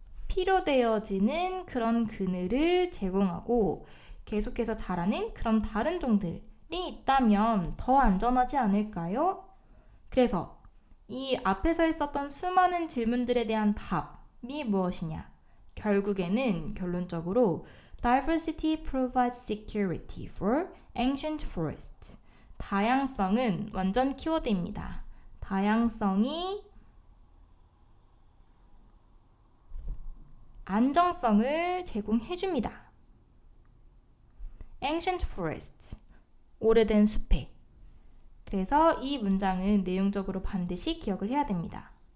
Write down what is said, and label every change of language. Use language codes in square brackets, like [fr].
[ko] 필요되어지는 그런 그늘을 제공하고 계속해서 자라는 그런 다른 종들이 있다면 더 안전하지 않을까요? 그래서 이 앞에서 있었던 수많은 질문들에 대한 답이 무엇이냐? 결국에는 결론적으로 [en] Diversity provides security for ancient forests. [ko] 다양성은 완전 키워드입니다. 다양성이 안정성을 제공해줍니다. Ancient forests, 오래된 숲에. 그래서 이 문장은 내용적으로 반드시 기억을 해야 됩니다.